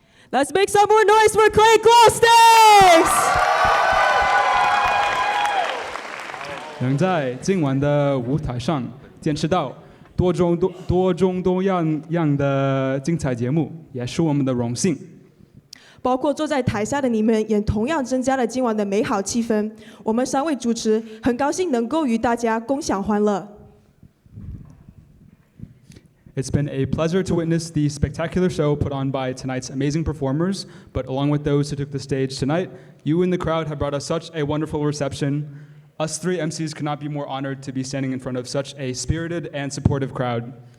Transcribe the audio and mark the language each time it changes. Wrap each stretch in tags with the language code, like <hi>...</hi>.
<en>Let's make some more noise for CLAID Glowsticks!</en> <zh>能在今晚的舞台上见识到多种多样的精彩节目，也是我们的荣幸。包括坐在台下的你们，也同样增加了今晚的美好气氛。我们3位主持很高兴能够与大家共享欢乐。</zh> <en>It's been a pleasure to witness the spectacular show put on by tonight's amazing performers, but along with those who took the stage tonight, you in the crowd have brought us such a wonderful reception. Us 3 MCs could not be more honored to be standing in front of such a spirited and supportive crowd.</en>